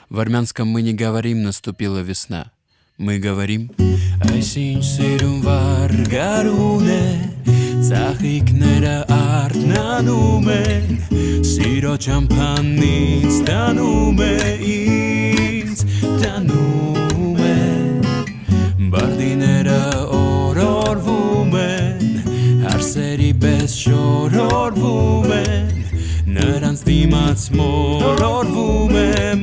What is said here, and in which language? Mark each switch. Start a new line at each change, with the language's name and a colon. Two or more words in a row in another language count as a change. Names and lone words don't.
Russian: В армянском мы не говорим «наступила весна». Мы говорим
Armenian: «Այսինչ սիրուն վարգարուն է, ծաղիկները արթնանում են, սիրո ճամփանից տանում է ինձ, տանում է, բարդիները օրորվում են, հարսերի պես շորորվում են, նրանց դիմաց մորորվում է